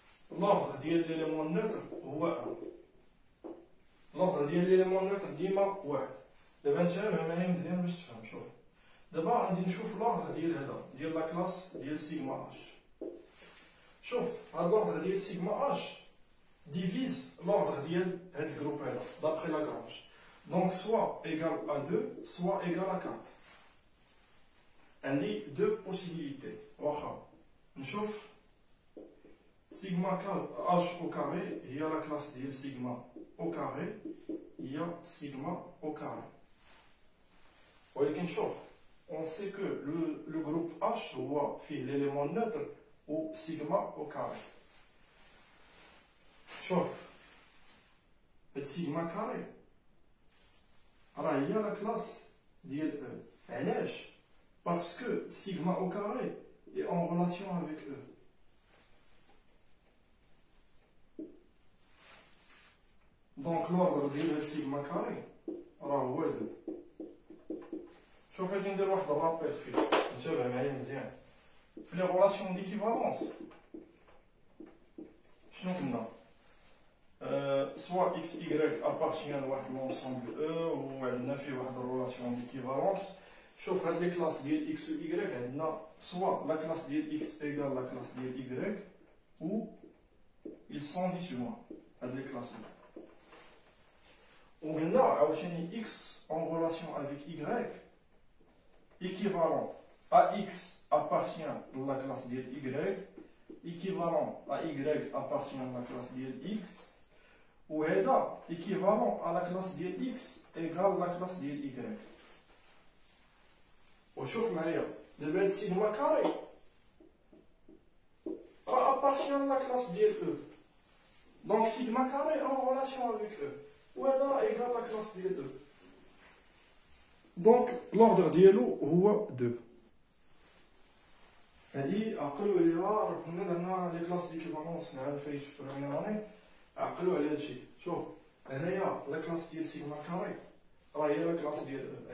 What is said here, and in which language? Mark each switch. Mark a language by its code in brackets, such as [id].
[fr] l'ordre ديال l'élément neutre هو 1. l'ordre ديال l'élément neutre ديما 1. [ar] دابا نتفاهم معايا مزيان باش تفهم. شوف دابا غادي نشوف l'ordre ديال هذا ديال لا كلاس ديال سيغما اش. شوف هاد l'ordre ديال سيغما اش ديفيز l'ordre ديال هاد الجروب هذا [fr] d'après Lagrange. donc soit égal à 2 soit égal à 4. [ar] عندي [fr] deux possibilités. [ar] واخا نشوف سيغما h [fr] au carré [ar] هي لا كلاس ديال سيغما au carré هي سيغما au carré. ولكن شوف [fr] on sait que le groupe H هو فيه l'élément neutre ou sigma au carré. [ar] شوف هاد سيغما carré راه هي لا كلاس ديال E. علاش؟ [fr] parce que sigma au carré est en relation avec E. Donc l'ordre ديال sigma carré راه هو 2. [ar] شوف غادي ندير واحد الرابير فيه انتبه معايا مزيان. في لي غولاسيون ديكيفالونس شنو قلنا؟ [fr] soit x, y appartient à l'ensemble E [ar] ou عندنا فيه واحد الرولاسيون ديكيفالونس. شوف هاد لي كلاس ديال x و y عندنا [fr] soit la classe ديال x égale la classe ديال y ou ils sont disjoints هاد لي كلاس. [ar] وقلنا عاوتاني [fr] x en relation avec y équivalent à x appartient à la classe ديال y équivalent à y appartient à la classe ديال x وهذا équivalent à la classe ديال x égale la classe ديال y. [ar] وشوف معايا دابا هاد سيغما كاري راه [fr] appartient à la classe [ar] ديال E. [fr] Donc sigma carré en relation avec E. [ar] وهذا راه [fr] égal la classe ديال E. Donc l'ordre ديالو هو 2. [ar] هادي عقلوا عليها راه كنا درنا لي كلاس ديكيفالونس نعاود فايت في بروميير اني. عقلوا على هادشي. شوف هنايا لا كلاس ديال سيغما كاري راه هي لا كلاس ديال E.